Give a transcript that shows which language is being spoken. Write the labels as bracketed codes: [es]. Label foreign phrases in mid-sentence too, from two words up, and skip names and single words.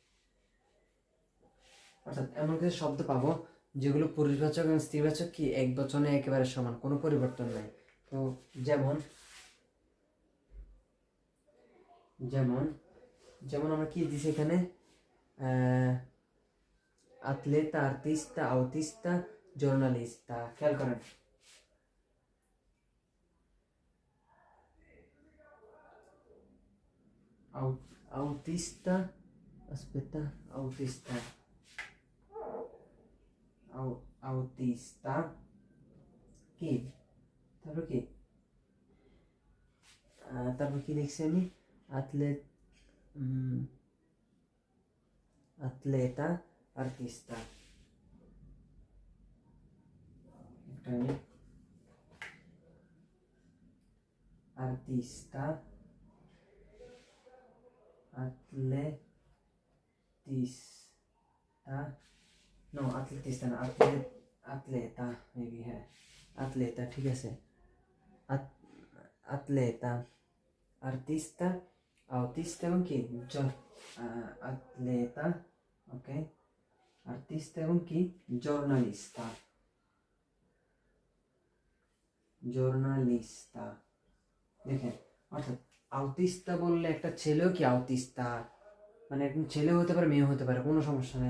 [bn] অর্থাৎ এমন কিছু শব্দ পাবো যেগুলো পুরুষবাচক এবং স্ত্রীবাচক কি এক বচনে একেবারে সমান, কোনো পরিবর্তন নাই। তো যেমন যেমন যেমন আমরা কি দিছি এখানে, [it] atleta, artista, autista, giornalista. [bn] খেয়াল করেন। [it] Autista, aspetta, autista, autista, [bn] কি তারপর কি তারপর কি লিখছি আমি? [it] atleta, artista, artista, atletista, no atletista না, atleta মেবি, হ্যাঁ atleta, [bn] ঠিক আছে, [it] atleta, artista, autista [bn] এবং কি atleta, ওকে, artista এবং কি giornalista, দেখেন, অর্থাৎ আউটিস্তা বললে একটা ছেলেও কি আউটিস্তা, মানে একজন ছেলেও হতে পারে মেয়েও হতে পারে, কোনো সমস্যা নাই।